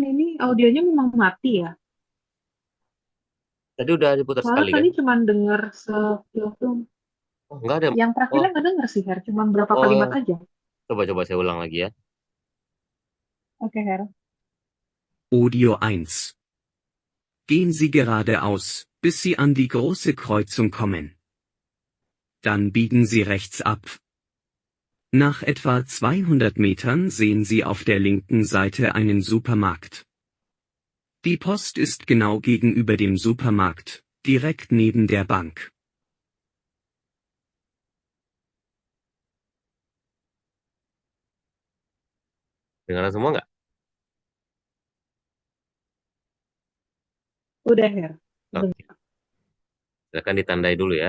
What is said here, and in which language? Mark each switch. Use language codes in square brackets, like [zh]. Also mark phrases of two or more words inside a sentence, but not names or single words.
[id] izin ini audionya memang mati ya? tadi udah diputar Soalnya sekali kan? tadi cuma denger sepiltum. Oh, enggak ada. Yang Oh, terakhirnya nggak denger sih, Her. Cuma berapa kalimat oh, aja. coba saya ulang lagi ya. Oke, Her. Audio 1. [de] Gehen Sie geradeaus, bis Sie an die große Kreuzung kommen. Dann biegen Sie rechts ab. Nach etwa 200 Metern sehen Sie auf der linken Seite einen Supermarkt. Die Post ist genau gegenüber dem Supermarkt, direkt neben der Bank. [id] Dengar semua nggak? Udah, Her. Oke, silakan ditandai dulu ya.